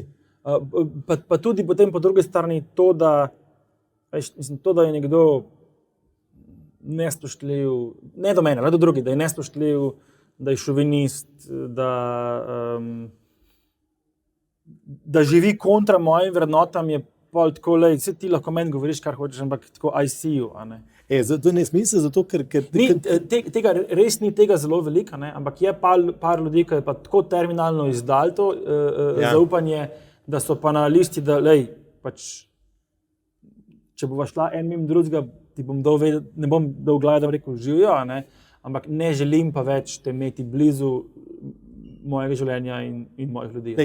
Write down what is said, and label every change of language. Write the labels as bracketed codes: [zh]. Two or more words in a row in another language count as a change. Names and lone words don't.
[sl] Pa tudi potem po drugi strani to, da je nekdo nespoštljiv, ne do mene, ne do drugih, da je nespoštljiv, da je šovinist, da živi kontra mojim vrednotam, je pol tako, vse ti lahko meni govoriš, kar hočeš, ampak tako [en] I see you, [sl] a ne. Zato ne smisel, zato ker... Res ni tega zelo veliko, ampak je par ljudi, ki je pa tako terminalno izdal to zaupanje, da so pa na listi, da pač, če bova šla en mimo drugega, ti bom dal vedeti, ne bom dal glave, da bom rekel živijo, ampak ne želim pa več te imeti blizu mojega življenja in mojih ljudi.